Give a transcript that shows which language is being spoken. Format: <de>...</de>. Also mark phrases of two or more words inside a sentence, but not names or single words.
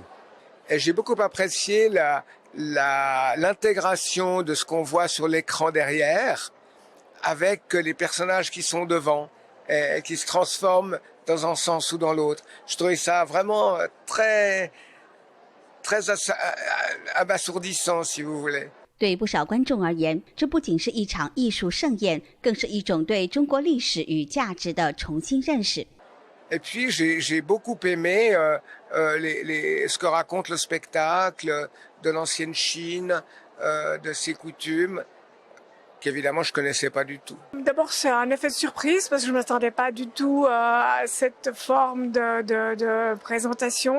<fr>Et j'ai beaucoup apprécié l'intégration de ce qu'on voit sur l'écran derrière avec les personnages qui sont devant et qui se transforment dans un sens ou dans l'autre. Je trouvais ça vraiment très abasourdissant, si vous voulez.</fr> <zh>对不少观众而言，这不仅是一场艺术盛宴，更是一种对中国历史与价值的重新认识。</zh> <fr>Et puis j'ai beaucoup aimé ce que raconte le spectacle de l'ancienne Chine, de ses coutumes, qu'évidemment je connaissais pas du tout. D'abord c'est un effet de surprise parce que je ne m'attendais pas du tout à cette forme de présentation.</fr>